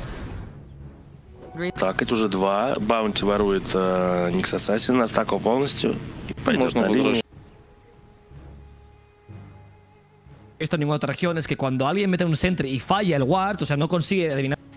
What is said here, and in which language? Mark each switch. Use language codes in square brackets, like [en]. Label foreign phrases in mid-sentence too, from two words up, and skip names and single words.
[ru] Так, это уже 2. Баунти ворует Никс Ассасина, стакал полностью. И пойдет на линию. [es] Esto en ninguna otra región es que cuando alguien mete un sentry y falla el ward, o sea, no consigue adivinar.